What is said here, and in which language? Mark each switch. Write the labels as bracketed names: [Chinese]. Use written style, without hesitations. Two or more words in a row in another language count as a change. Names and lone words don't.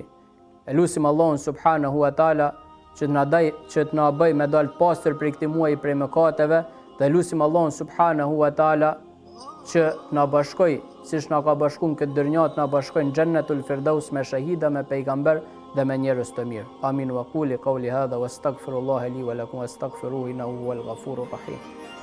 [Albanian] E lusim Allahun [Arabic] سبحانه وتعالى [Albanian] që të na bëj me dal pastër prej këtij muaji prej mëkateve, dhe lusim Allahun [Arabic] سبحانه وتعالى [Albanian] që na bashkoj, siç na ka bashkuar këtë dërnjat, na bashkojnë Jannatul Firdaus me shahida, me pejgamber dhe me njerëz të mirë. [Arabic] آمين وأقول قولي هذا وأستغفر الله لي ولكم وأستغفره إنه هو الغفور الرحيم.